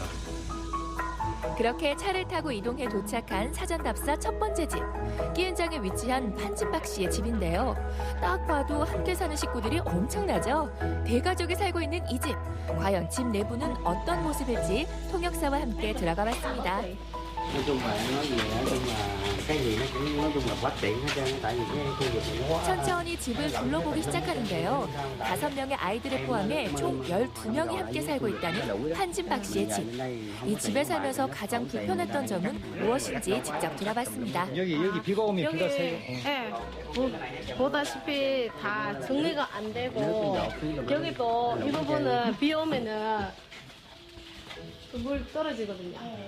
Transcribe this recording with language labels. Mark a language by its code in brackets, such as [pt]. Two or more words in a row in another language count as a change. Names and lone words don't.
[ko] 그렇게 차를 타고 이동해 도착한 사전답사 첫 번째 집. 끼엔장에 위치한 판진박 씨의 집인데요. 딱 봐도 함께 사는 식구들이 엄청나죠? 대가족이 살고 있는 이 집. 과연 집 내부는 어떤 모습일지 통역사와 함께 들어가 봤습니다. [vi] nói chung là nói gì nói chung là cái gì nó cũng nói chung là bất tiện hết trơn tại vì cái khu vực này nó quá [ko] 천천히 집을 둘러보기 시작하는데요. 5명의 아이들을 포함해 총 12명이 함께 살고 있다는 한진박 씨의 집. 이 집에 살면서 가장 불편했던 점은 무엇인지 직접 들어봤습니다. 여기 비가 오면 비가 새요. 네, 보다시피 다 정리가 안 되고 여기도 이 부분은 비 오면은 물 떨어지거든요.